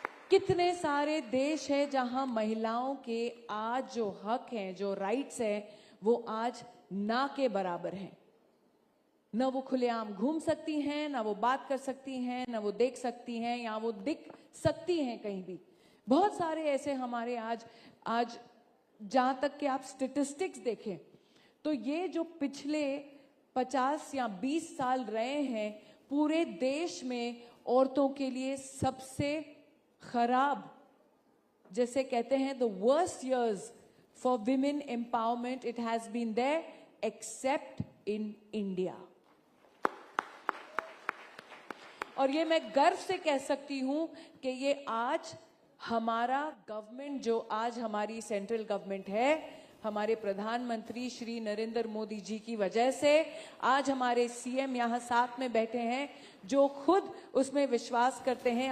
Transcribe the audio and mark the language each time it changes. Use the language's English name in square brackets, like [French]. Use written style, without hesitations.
[Hindi] कितने सारे देश हैं जहां महिलाओं के आज जो हक हैं, जो राइट्स हैं, वो आज ना के बराबर हैं. न वो खुलेआम घूम सकती हैं, ना वो बात कर सकती हैं, ना वो देख सकती हैं, या वो दिख सकती हैं कहीं भी. बहुत सारे ऐसे हमारे आज जहां तक कि आप स्टेटिस्टिक्स देखें तो ये जो पिछले 50 या 20 साल रहे हैं, पूरे देश में औरतों के लिए सबसे खराब, जैसे कहते हैं [English] The worst years for women empowerment, it has been there except in India. [Hindi] और ये मैं गर्व से कह सकती हूँ कि ये आज हमारा गवर्नमेंट, जो आज हमारी सेंट्रल गवर्नमेंट है, हमारे प्रधानमंत्री श्री नरेंद्र मोदी जी की वजह से आज हमारे सीएम यहाँ साथ में बैठे हैं, जो खुद उसमें विश्वास करते हैं.